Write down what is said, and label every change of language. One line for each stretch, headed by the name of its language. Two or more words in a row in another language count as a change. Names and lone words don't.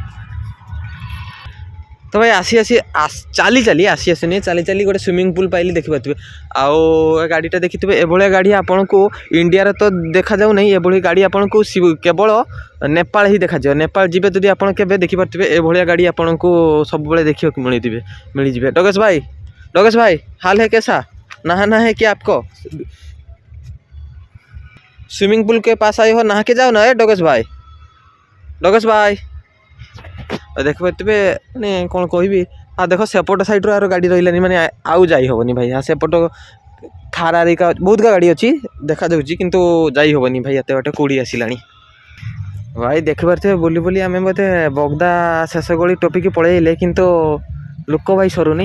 Odia: ତ ଭାଇ ଚାଲି ଚାଲି ଗୋଟେ ସୁଇମିଂ ପୁଲ୍ ପାଇଲି, ଦେଖିପାରୁଥିବେ। ଆଉ ଏ ଗାଡ଼ିଟା ଦେଖିଥିବେ, ଏଭଳିଆ ଗାଡ଼ି ଆପଣଙ୍କୁ ଇଣ୍ଡିଆରେ ତ ଦେଖାଯାଉ ନାହିଁ। ଏଭଳି ଗାଡ଼ି ଆପଣଙ୍କୁ କେବଳ ନେପାଳ ହିଁ ଦେଖାଯିବ। ନେପାଳ ଯିବେ ଯଦି ଆପଣ କେବେ, ଦେଖିପାରୁଥିବେ ଏଭଳିଆ ଗାଡ଼ି ଆପଣଙ୍କୁ ସବୁବେଳେ ଦେଖିବାକୁ ମିଳିଯିବେ।
Hindi: डगेश भाई हाल है कैसा? नहाना है क्या आपको? स्विमिंग पूल के पास आए हो, नहा के जाओ ना डगेश भाई।
Odia: ଦେଖିପାରୁଥିବେ, ମାନେ କ'ଣ କହିବି। ଆଉ ଦେଖ ସେପଟ ସାଇଡ଼୍ରୁ ଆର ଗାଡ଼ି ରହିଲାନି, ମାନେ ଆଉ ଯାଇ ହେବନି ଭାଇ। ସେପଟ ଥାର ଆରିକା ବହୁତ ଗାଡ଼ି ଅଛି ଦେଖାଯାଉଛି, କିନ୍ତୁ ଯାଇ ହେବନି ଭାଇ, ଏତେ ବାଟ କୋଡ଼ି ଆସିଲାଣି। ଭାଇ ଦେଖିପାରୁଥିବେ ବୁଲି ଆମେ ବୋଧେ ବଗଦା ଶେଷ ଗଳି ଟପିକି ପଳେଇଲେ, କିନ୍ତୁ ଲୋକ ଭାଇ ସରୁନି।